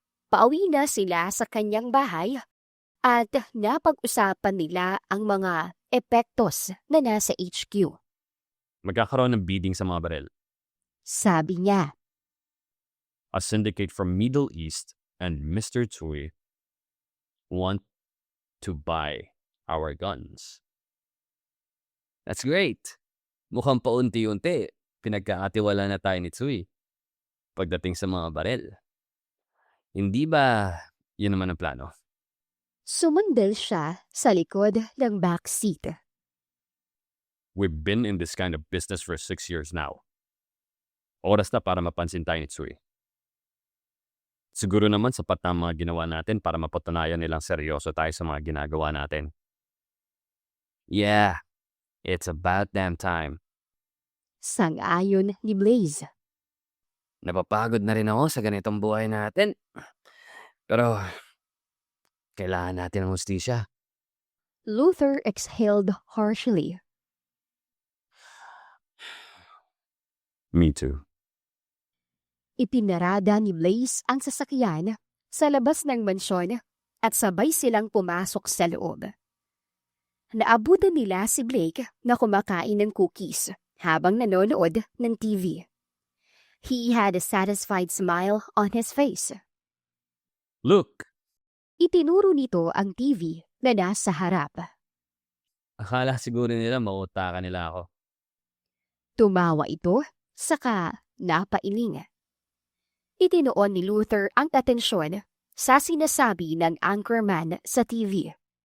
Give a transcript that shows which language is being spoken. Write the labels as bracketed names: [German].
[Filipino] Pauwi na sila sa kanyang bahay at napag-usapan nila ang mga epektos na nasa HQ. Magkakaroon ng bidding sa mga baril. Sabi niya, [English] A syndicate from Middle East and Mr. Tsui want to buy our guns. That's great. [Filipino] Mukhang paunti-unti, pinagkakatiwala na tayo ni Tsui pagdating sa mga baril. Hindi ba yun naman ang plano? sumundal siya sa likod ng back seat. [English] We've been in this kind of business for 6 years now. [Filipino] Oras na para mapansin tayo ni Tsui. Siguro naman sapat na ang mga ginawa natin para mapatunayan nilang seryoso tayo sa mga ginagawa natin. [English] Yeah, it's about damn time. [Filipino] Sang-ayon ni Blaze. Napapagod na rin ako sa ganitong buhay natin. Pero, kailangan natin ng hustisya. [English] Luther exhaled harshly. Me too. [Filipino] Ipinarada ni Blaze ang sasakyan sa labas ng mansyon at sabay silang pumasok sa loob. Naabutan nila si Blake na kumakain ng cookies habang nanonood ng TV. [English] He had a satisfied smile on his face. Look! [Filipino] Itinuro nito ang TV na nasa harap. Akala siguro nila mautakan nila ako. Tumawa ito, saka napailing. Itinoon ni Luther ang atensyon sa sinasabi ng anchorman sa TV.